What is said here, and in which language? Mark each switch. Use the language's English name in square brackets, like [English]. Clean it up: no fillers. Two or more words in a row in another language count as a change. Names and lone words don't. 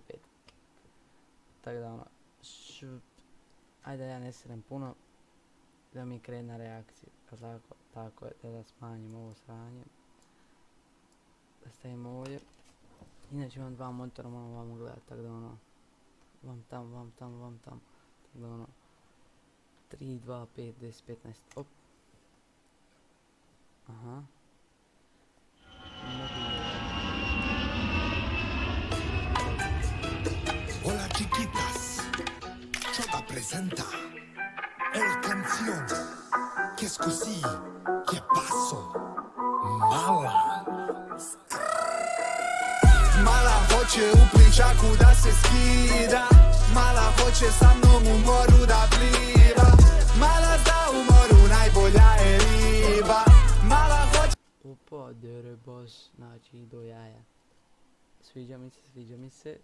[Croatian] Tako da ono, ajde ja ne srem puno, da mi krene na reakciju, tako je, da smanjim ovo sranje. Da stavimo ovdje. Inače imam dva monitora, moram vam gledat, tako da ono, vam tam. Tako da ono, 3, 2, 5, 10, 15, op. Aha. [Spanish] Hola chiquitas, Chota presenta el canción que es così, que paso, mala. [Croatian] Mala hoće u pličaku da se skida, mala hoće sa mnom u moru da pliva, mala zna u moru najbolja je riba, mala hoće... Opa, dere boss, znači do jaja. Sviđa mi se.